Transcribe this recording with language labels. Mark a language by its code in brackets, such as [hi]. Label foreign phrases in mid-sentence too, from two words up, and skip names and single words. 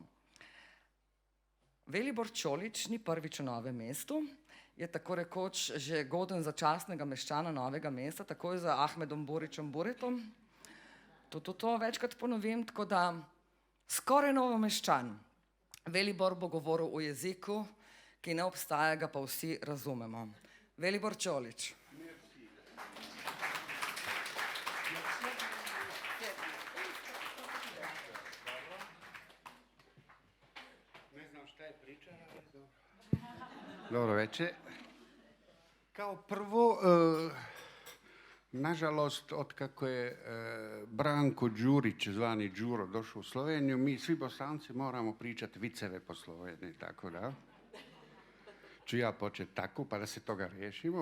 [sl] Velibor Čolič ni prvič v Novem mestu, je tako rekoč že goden začasnega meščana Novega mesta, takoj za Ahmedom Buričem Buretom. To večkrat ponovim, tako da skoraj Novomeščan. Velibor bo govoril v jeziku, ki ne obstaja, ga pa vsi razumemo. Velibor Čolič. [bs] Dobro večer. Kao prvo, nažalost, otkako je Branko Đurić, zvani Đuro, došao u Sloveniju, mi svi Bosanci moramo pričati viceve po Sloveniji, tako da ću ja početi tako, pa da se toga riješimo.